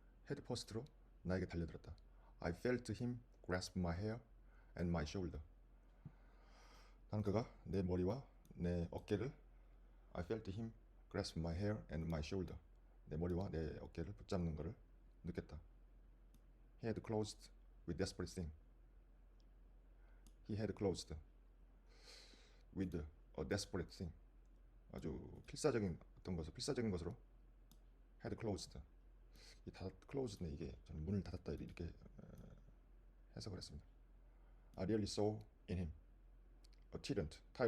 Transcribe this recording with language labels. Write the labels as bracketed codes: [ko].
[ko] 헤드 퍼스트로 나에게 달려들었다. [en] I felt him grasp my hair and my shoulder. [ko] 나는 그가 내 머리와 내 어깨를 [en] I felt him grasp my hair and my shoulder. [ko] 내 머리와 내 어깨를 붙잡는 것을 느꼈다. [en] He had closed with desperate thing. He had closed with a desperate thing. [ko] 아주 필사적인 것으로 [en] had closed. [ko] 이 closed는 이게 저는 문을 닫았다 이렇게 해석을 했습니다. [en] I really saw in him a tyrant.